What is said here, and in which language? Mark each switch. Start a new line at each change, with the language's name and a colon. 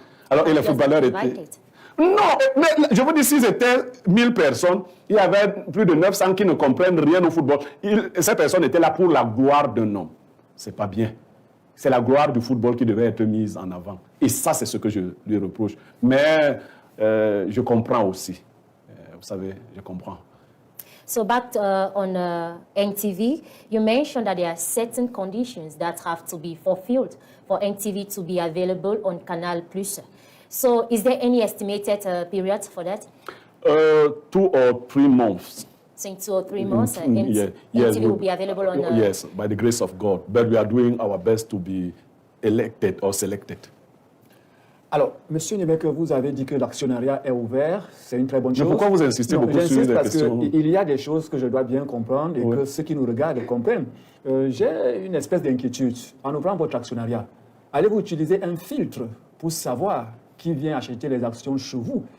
French: Alors, et les footballeurs étaient... Non, mais je vous dis, s'ils étaient 1000 personnes, il y avait plus de 900 qui ne comprennent rien au football. Ces personnes étaient là pour la gloire d'un homme. C'est pas bien. C'est la gloire du football qui devait être mise en avant. Et ça, c'est ce que je lui reproche. Mais je comprends aussi. Vous savez, je comprends.
English: So back on NTV, you mentioned that there are certain conditions that have to be fulfilled for NTV to be available on Canal+. So is there any estimated period for that? 2 or 3 months. So in 2 or 3 months, NTV will be available on... Yes, by the grace of God. But we are doing our best to be elected or selected.
French: Alors, Monsieur Niémeke, vous avez dit que l'actionnariat est ouvert, c'est une très bonne chose. Mais pourquoi vous insistez beaucoup sur les questions? Parce qu'il y a des choses que je dois bien comprendre et que ceux qui nous regardent comprennent. J'ai une espèce d'inquiétude. En ouvrant votre actionnariat, allez-vous utiliser un filtre pour savoir qui vient acheter les actions chez vous?